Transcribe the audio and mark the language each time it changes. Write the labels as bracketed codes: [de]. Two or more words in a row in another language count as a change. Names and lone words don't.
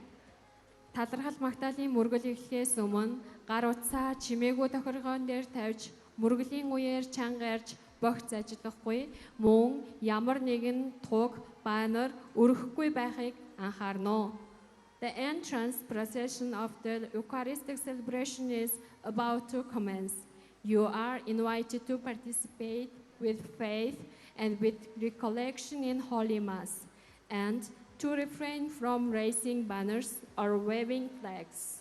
[mn] Талархал Магдалины мөргөл эхлэхээс өмнө гар утсаа чимээгүй тохиргоон дээр тавьж мөргөлийн үеэр чанга ярьж богц ажиллахгүй мөн ямар нэгэн туг банер өрөхгүй байхыг анхаарна. [en] The entrance procession of the Eucharistic celebration is about to commence. You are invited to participate with faith and with recollection in Holy Mass, and to refrain from raising banners or waving flags.